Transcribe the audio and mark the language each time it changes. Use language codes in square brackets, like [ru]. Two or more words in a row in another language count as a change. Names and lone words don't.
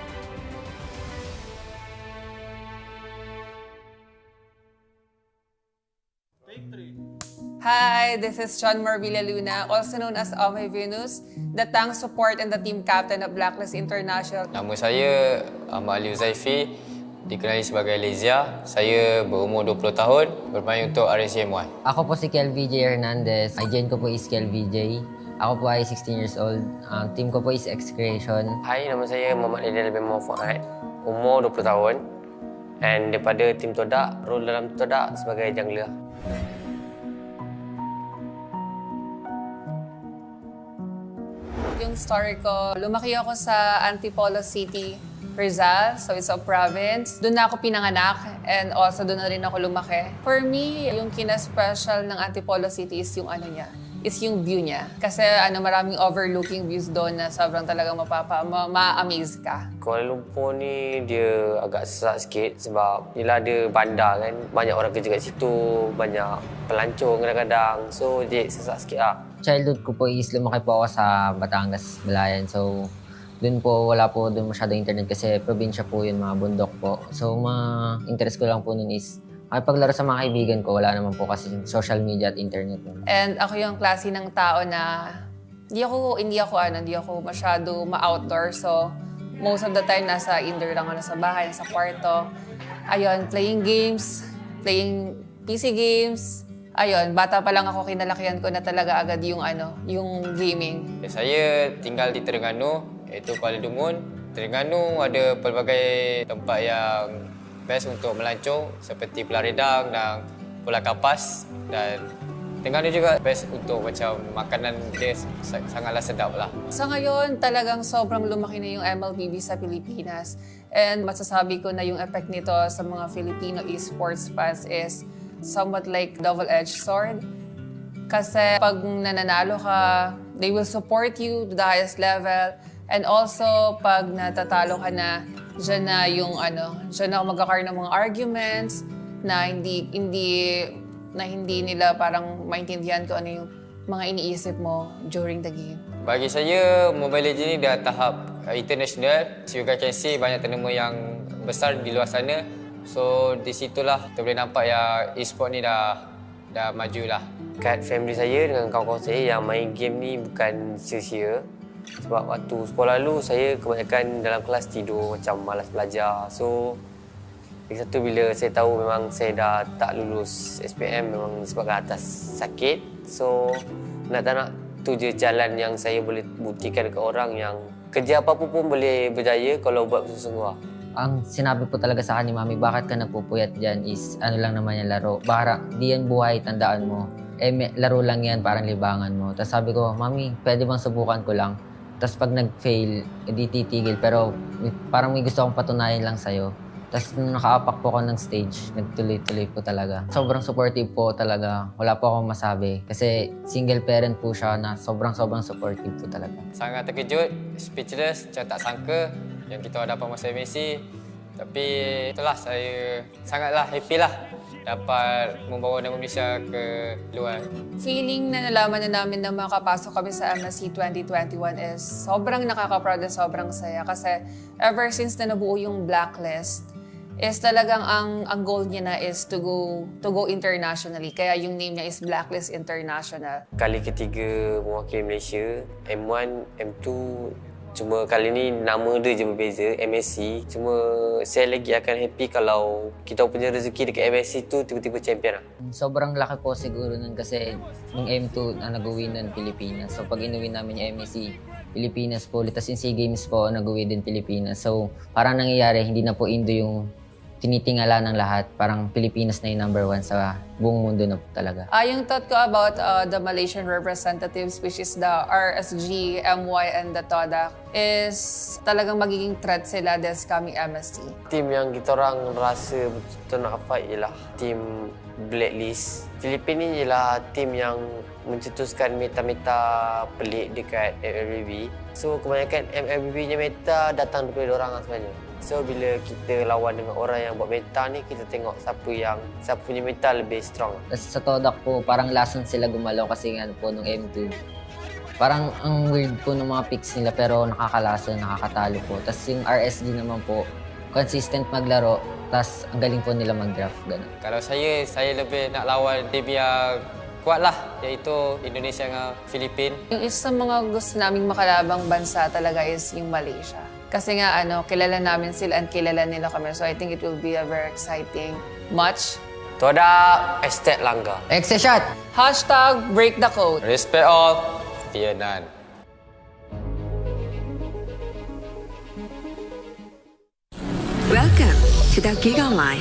[en] Hi, this is John Marvilla Luna, also known as Amay Venus, the tank support and the team captain of Blacklist International. [ms] Nama saya Ahmad Ali Uzaifi, dikenali sebagai Lezia. Saya berumur 20 tahun, bermain untuk RSCMY. [tl] Ako po si KelVJ Hernandez. Agent ko po is KelVJ. Ako po ay [en] 16 years old. [tl] Ang team ko po is X-Creation. [ms] Hai, nama saya Muhammad Aidil bin Muhammad, umur 20 tahun. And daripada tim Todak, role dalam Todak sebagai jungler. [tl] Yung story ko, lumaki ako sa Antipolo City, Rizal. [en] So it's a province. [tl] Doon na ako pinanganak [en] and also [tl] doon na rin ako lumaki. [en] For me, [tl] yung kina-special ng Antipolo City is yung ano niya, is yung view niya. Kasi maraming [en] overlooking views [tl] doon na sobrang talagang ma-amaze ka. [ms] Kuala Lumpur ni dia agak sesak sikit sebab yelah ada bandar kan. Banyak orang kerja kat situ, banyak pelancong kadang-kadang. So dia sesak sikit lah. [tl] Childhood ko po is lumaki po ako sa Batangas, Balayan. So, dun po, wala po dun masyadong internet kasi probinsya po yun, mga bundok po. So, interest ko lang po nun is paglaro sa mga kaibigan ko, wala naman po kasi [en] social media [tl] at internet. And ako yung klase ng tao na hindi ako masyado ma-outdoor. [en] So, most of the time, [tl] nasa indoor lang ako, nasa bahay, nasa kwarto. Ayun, [en] playing games, playing PC games. [tl] Ayun, bata pa lang ako, kinalakihan ko na talaga agad yung gaming. [ms] Saya tinggal di Terengganu, iaitu Kuala Dumun. Terengganu ada pelbagai tempat yang best untuk melancong seperti Pulau Redang dan Pulau Kapas. Dan Terengganu juga best untuk macam makanan dia sangatlah sedap lah. [tl] Sa ngayon, talagang sobrang lumaki na yung MLBB sa Pilipinas. And masasabi ko na yung effect nito sa mga [en] Filipino esports fans is somewhat like double-edged sword. [tl] Kasi pag nananalo ka, [en] they will support you to the highest level. And also, [tl] pag natatalo ka na, dyan na ako magkakaroon ng mga arguments na hindi nila parang maintindihan ko ano yung mga iniisip mo [en] during the game. [ms] Bagi saya, Mobile Legends ni dah tahap international. [en] You guys can see [ms] banyak turnament yang besar di luar sana. So, di situlah kita boleh nampak yang e-sport ni dah maju lah. Kat family saya dengan kawan-kawan saya yang main game ni bukan sia-sia. Sebab waktu sekolah lalu saya kebanyakan dalam kelas tidur macam malas belajar. So, lagi satu bila saya tahu memang saya dah tak lulus SPM memang sebab atas sakit. So, tak nak tu je jalan yang saya boleh buktikan dekat orang yang kerja apa-apa pun boleh berjaya kalau buat bersungguh-sungguh. [tl] Ang sinabi po talaga sa akin ni Mami, bakit ka nagpupuyat dyan is lang naman yan laro. Di yan buhay, tandaan mo. Laro lang yan, parang libangan mo. Tapos sabi ko, Mami, pwede bang subukan ko lang? Tapos pag nag-fail, di titigil. Pero parang may gusto akong patunayan lang sa'yo. Tapos nung nakaapak po ako ng stage, nagtuloy-tuloy po talaga. Sobrang supportive po talaga. Wala po akong masabi. Kasi single parent po siya na sobrang supportive po talaga. [ms] Sangat terkejut, speechless, macam tak sangka yang kita dapat masuk MSC. Tapi itulah saya sangatlah happy lah dapat membawa nama Malaysia ke luar. [tl] Feeling na nalaman na namin na makapasok kami sa MSC 2021 is sobrang nakaka-proud at sobrang saya kasi [en] ever since [tl] na nabuo yung blacklist is talagang ang goal niya na is [en] to go internationally. [tl] Kaya yung name niya is Blacklist International. [ms] Kali ketiga mewakili Malaysia, M1, M2, cuma kali ni nama dia je berbeza, MSC. Cuma saya lagi akan happy kalau kita punya rezeki dekat MSC tu tiba-tiba champion lah. [tl] Sobrang laki po siguro nun kasi nung M2 na nag-uwi ng Pilipinas. So pag inuwi namin yung MSC, Pilipinas po ulit. Tapos yung SEA Games po, nag-uwi din Pilipinas. So parang nangyayari, hindi na po Indo yung tinitingala ng lahat. Parang Pilipinas na yung number 1 sa buong mundo na po talaga. Yung thought ko [en] about the Malaysian representatives, which is the RSG, MY, and the TODA, [tl] is talagang magiging threat sila [en] this coming MSC. [ms] Tim yang kita orang rasa betul nak fight ialah tim Blacklist. Filipina ni ialah tim yang mencetuskan meta-meta pelik dekat MLBB. So kebanyakan MLBB-nya meta datang daripada orang sebenarnya. So bila kita lawan dengan orang yang buat meta ni, kita tengok siapa punya meta lebih strong. [tl] Tapos sa Todak po, parang lason sila gumalaw kasi nga po nung M2. Parang ang weird po ng mga picks nila pero nakakalason, nakakatalo po. Tapos yung RSG naman po, consistent maglaro, tapos ang galing po nila mag-draft. Ganun. [ms] Kalau saya lebih nak lawan tim yang kuat lah, iaitu Indonesia dengan Filipina. [tl] Yung isa sa mga gusto naming makalabang bansa talaga is yung Malaysia. Kasi nga, kilala namin sila and kilala nila kami. [en] So I think it will be a very exciting match. [ms] Todak, Estet Langgar. [en] Extra shot! # break the code. Respect all, fear none. Welcome to the Giga Life.